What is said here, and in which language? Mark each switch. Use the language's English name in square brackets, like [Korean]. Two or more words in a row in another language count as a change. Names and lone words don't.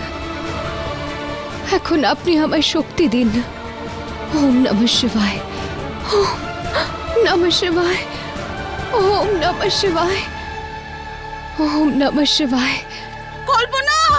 [Bangla] এখন আপনি আমায় শক্তি দিন। [Sanskrit] ওম নমঃ শিবায়, ওম নমঃ শিবায়, ওম নমঃ শিবায়, ওম নমঃ শিবায়। [Bangla] কল্পনা,